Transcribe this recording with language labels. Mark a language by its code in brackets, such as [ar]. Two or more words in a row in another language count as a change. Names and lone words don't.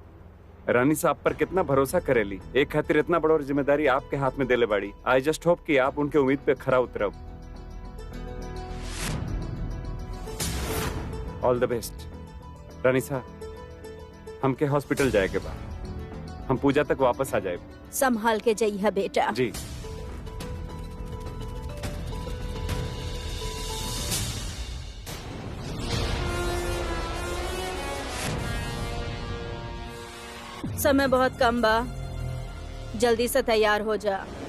[bho] रानी साहब पर कितना भरोसा करेली, एक खातिर इतना बड़ा जिम्मेदारी आपके हाथ में देले बाड़ी। [en] I just hope [bho] कि आप उनके उम्मीद पे खरा उतरब। [en] all the best. [bho] रानी साहब, हमके हॉस्पिटल जाए के बाद हम पूजा तक वापस आ जाए। संभाल के जाइए बेटा। जी। समय बहुत कम बा, जल्दी से तैयार हो जा।